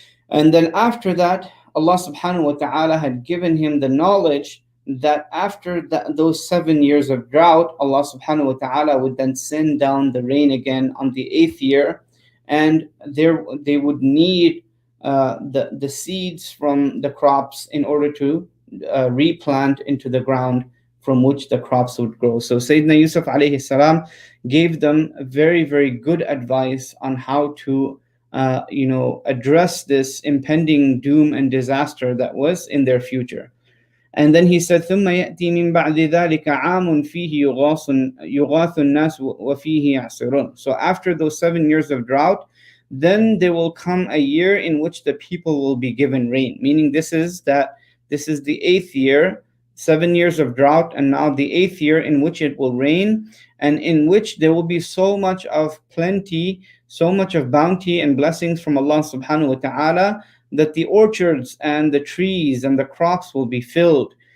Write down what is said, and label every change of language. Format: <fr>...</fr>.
<en>And then after that, Allah subhanahu wa ta'ala had given him the knowledge that after those 7 years of drought, Allah subhanahu wa ta'ala would then send down the rain again on the 8th year, and they would need the seeds from the crops in order to replant into the ground from which the crops would grow. So Sayyidina Yusuf alayhi salam gave them very, very good advice on how to address this impending doom and disaster that was in their future. And then he said,</en> <ar>ثُمَّ يَأْتِي مِن بَعْدِ ذَلِكَ عَامٌ فِيهِ يُغَاثُ النَّاسُ وَفِيهِ يَعْصِرُونَ.</ar> <en>So after those 7 years of drought, then there will come a year in which the people will be given rain. Meaning this is the 8th year, 7 years of drought, and now the 8th year in which it will rain, and in which there will be so much of plenty, so much of bounty and blessings from Allah subhanahu wa ta'ala, that the orchards and the trees and the crops will be filled,</en>